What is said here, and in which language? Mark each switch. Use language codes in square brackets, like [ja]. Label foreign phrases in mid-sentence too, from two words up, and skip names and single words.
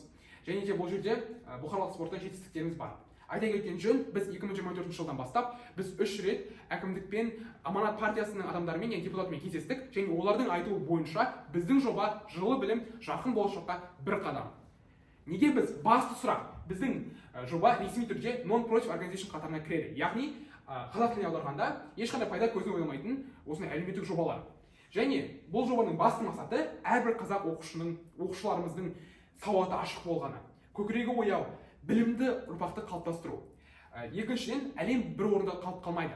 [kk] Және де бұл жерде бұқаралық спортта жетістіктеріміз бар. Айта кеткен жөн, біз 2024 жылдан бастап біз 3 рет әкімдікпен, Аманат партиясының адамдарымен, яғни депутатымен кездестік, және олардың айтуы бойынша біздің жоба жылы білім, жарқын болашаққа бір қадам. Неге біз басты сұрақ? Біздің жоба ресми түрде [en] non-profit organization [kk] қатарына кіреді. Яғни қазақ тіліне аударғанда ешқандай пайда көзін ойламайтын осындай әлеуметтік жобалар. Және бұл жобаның басты мақсаты әрбір қазақ оқушыларымыздың сауаты ашық болғаны, көкірегі ояу, білімді ұрпақты қалыптастыру. Екіншіден, әлем бір орында қалып қалмайды.